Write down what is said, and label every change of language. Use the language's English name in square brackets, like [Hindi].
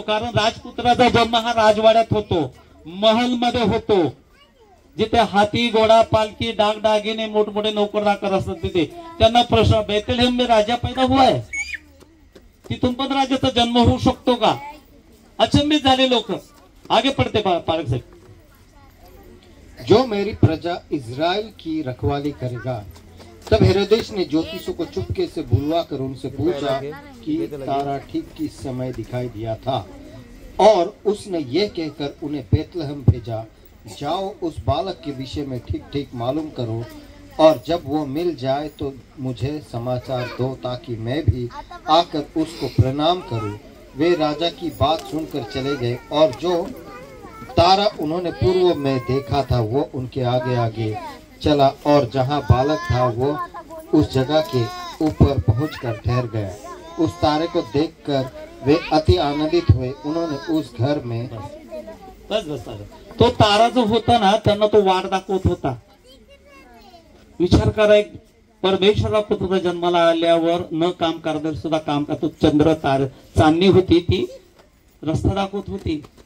[Marathi] कारण राजपुत्राचा जन्म हा राजवाड्यात होतो, महल मध्ये होतो, जिथे हाती घोडा पालखी डागडागिने मोठमोठे नोकर राकर असतात. तिथे त्यांना प्रश्न, [Hindi] बेथलेहम में राजा पैदा हुआ है, [Marathi] तिथून पण राजाचा जन्म होऊ शकतो का? अचंबित झाले लोक. [Hindi] आगे पडते पारक साहेब. जो मेरी प्रजा इज़राइल की रखवाली करेगा। तब हेरोदेस ने ज्योतिषों को चुपके से बुलवा कर उनसे पूछा कि तारा ठीक किस समय दिखाई दिया था, और उसने यह कहकर उन्हें बेतलहम भेजा, जाओ उस बालक के विषय में ठीक ठीक मालूम करो, और जब वो मिल जाए तो मुझे समाचार दो, ताकि मैं भी आकर उसको प्रणाम करूं। वे राजा की बात सुनकर चले गए, और जो तारा उन्होंने पूर्व में देखा था वो उनके आगे आगे चला, और जहां बालक था वो उस जगह के ऊपर पहुंचकर ठहर गया। उस तारे को देखकर वे अति आनंदित हुए। उन्होंने उस घर में [Marathi] बस तो तारा जो होता ना, त्यांना तो वाट दाखवत होता. विचार करा, एक परमेश्वरा पुत्र जन्माला आल्यावर न काम करणार सुद्धा काम करतो. चंद्र चांदणी होती, ती रस्ता दाखवत होती.